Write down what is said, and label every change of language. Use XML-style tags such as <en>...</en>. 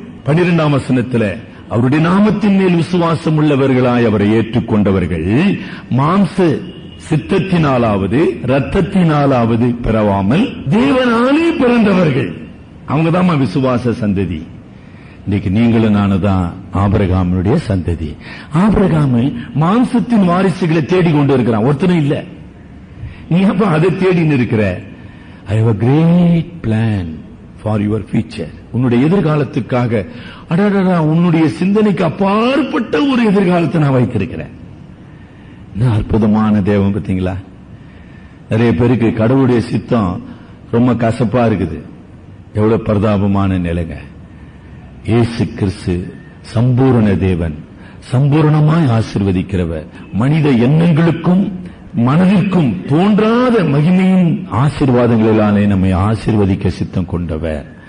<ta>12 அவருடைய நாமத்தின் மேல் விசுவாசம் உள்ளவர்களாய் அவரை ஏற்றுக்கொண்டவர்கள் மாம்ச சித்தத்தினாலாவது இரத்தத்தினாலாவது பிறவாமல் தேவனாலே பிறந்தவர்கள். அவங்கதான் விசுவாச சந்ததி. இன்னைக்கு நீங்களும் நானுதான் ஆபிரகாமுடைய சந்ததி. ஆபிரகாமு மாம்சத்தின் வாரிசுகளை தேடி கொண்டு இருக்கிறான், ஒருத்தனும் இல்ல. நீ அப்ப அதை தேடின்னு இருக்கிற.</ta> <en>I have a great plan for your future.</en> <ta>உன்னுடைய எதிர்காலத்துக்காக அடடா உன்னுடைய சிந்தனைக்கு அப்பாற்பட்ட ஒரு எதிர்காலத்தை நான் வைத்திருக்கிறேன். அற்புதமான தேவன் பார்த்தீங்களா? நிறைய பேருக்கு கடவுளுடைய சித்தம் ரொம்ப கசப்பா இருக்குது. எவ்வளவு பரிதாபமான நிலைங்க. இயேசு கிறிஸ்து சம்பூரண தேவன், சம்பூரணமாய் ஆசீர்வதிக்கிறவர், மனித எண்ணங்களுக்கும் மனதிற்கும் தோன்றாத மகிமையின் ஆசீர்வாதங்களிலாலே நம்மை ஆசீர்வதிக்க சித்தம் கொண்டவர்.</ta>